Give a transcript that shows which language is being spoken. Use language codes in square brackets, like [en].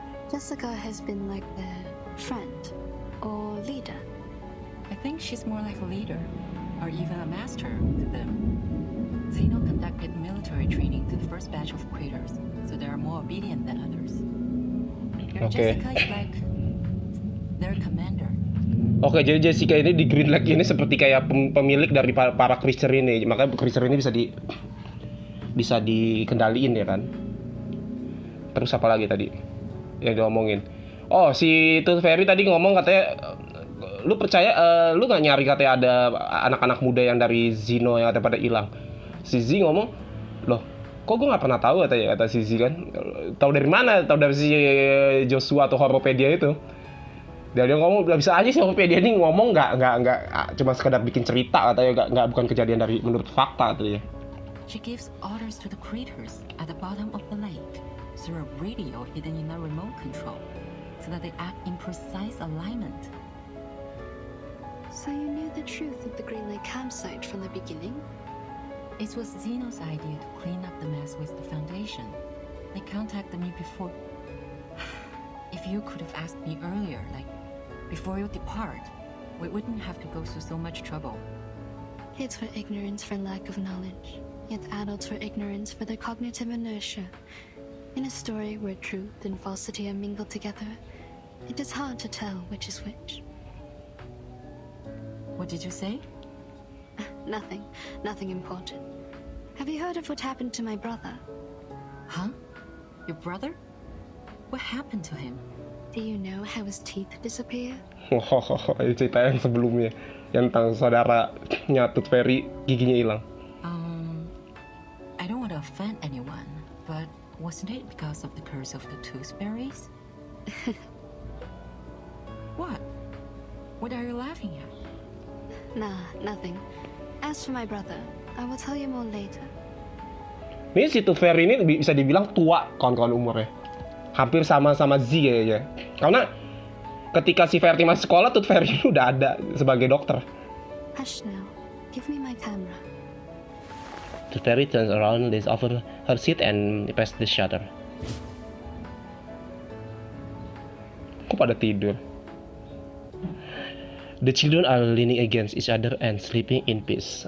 [en] Jessica has been like their friend or leader. I think she's more like a leader, or even a master to them. Zeno conducted military training to the first batch of creators, so they are more obedient than others. Your Jessica is like their commander. [id] Oke, jadi Jessica ini di Green Lake ini seperti kayak pemilik dari para creature ini. Makanya creature ini bisa dikendaliin ya kan. Terus apa lagi tadi yang diomongin? Oh, si Tooth Fairy tadi ngomong katanya, lu percaya, lu nggak nyari katanya ada anak-anak muda yang dari Zeno yang pada hilang. Si Z ngomong, loh, kok gue nggak pernah tahu kata si Z kan? Tahu dari mana? Tahu dari si Joshua atau Horopedia itu. Dan dia ngomong, bisa aja sih Horopedia ini ngomong nggak cuma sekedar bikin cerita katanya, nggak bukan kejadian dari menurut fakta katanya. [en] She gives orders to the creatures at the bottom of the lake through a radio hidden in a remote control, so that they act in precise alignment. So you knew the truth of the Green Lake campsite from the beginning? It was Zeno's idea to clean up the mess with the Foundation. They contacted me before. If you could have asked me earlier, like before you depart, we wouldn't have to go through so much trouble. Kids were ignorance for lack of knowledge, yet adults were ignorance for their cognitive inertia. In a story where truth and falsity are mingled together, it is hard to tell which is which. What did you say? Nothing important. Have you heard of what happened to my brother? Huh? Your brother? What happened to him? Do you know how his teeth disappear? [id] Ini cerita yang sebelumnya, yang tentang saudaranya Tooth Fairy giginya hilang. [en] I don't want to offend anyone, but wasn't it because of the curse of the tooth fairies? What? What are you laughing at? Nah, nothing. As for my brother, I will tell you more later. [id] Ini si Tooth Fairy ini bisa dibilang tua kawan-kawan umurnya. Hampir sama-sama Z kayaknya. Karena ketika si Fairy masih sekolah, Tooth Fairy udah ada sebagai dokter. [en] Hush now. Give me my camera. Tooth Fairy turns around, lays over her seat and press the shutter. [id] Kok pada tidur? [en] The children are leaning against each other and sleeping in peace.